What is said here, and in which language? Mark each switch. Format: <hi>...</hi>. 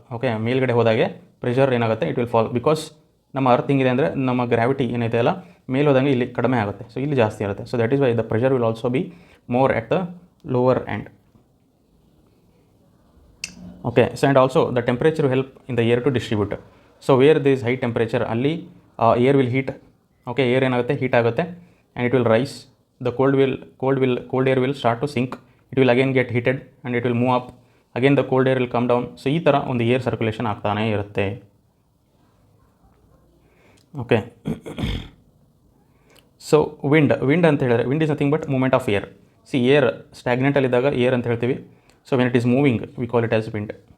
<kn>Okay, ಮೇಲ್ಗಡೆ ಹೋದಾಗೆ pressure ಏನಾಗುತ್ತೆ,</kn> <en>It will fall.</en> <kn>ಬಿಕಾಸ್ ನಮ್ಮ ಅರ್ತ್ ಹಿಂಗಿದೆ ಅಂದರೆ ನಮ್ಮ ಗ್ರಾವಿಟಿ ಏನೈತೆ ಅಲ್ಲ, ಮೇಲೆ ಹೋದಂಗೆ ಇಲ್ಲಿ ಕಡಿಮೆ ಆಗುತ್ತೆ. ಸೊ ಇಲ್ಲಿ ಜಾಸ್ತಿ ಇರುತ್ತೆ.</kn> <en>So that is why the pressure will also be more at the lower end. Okay, so and also the temperature will help in the air to distribute. So where there is high temperature, ಅಲ್ಲಿ air will heat. Okay, air</en> <kn>ಏನಾಗುತ್ತೆ, heat ಆಗುತ್ತೆ</kn> <en>and it will rise. The cold air will start to sink it will again get heated and it will move up, again the cold air will come down.</en> <kn>So ಈ ಥರ ಒಂದು air circulation ಆಗ್ತಾನೇ ಇರುತ್ತೆ.</kn> <en>okay, so wind</en> <kn>ಅಂತ ಹೇಳಿದ್ರೆ</kn> <en>Wind is nothing but movement of air.</en> <kn>C air ಸ್ಟ್ಯಾಗ್ನೆಂಟಲ್ಲಿದ್ದಾಗ air ಅಂತ ಹೇಳ್ತೀವಿ.</kn> <en>So when it is moving we call it as wind.</en>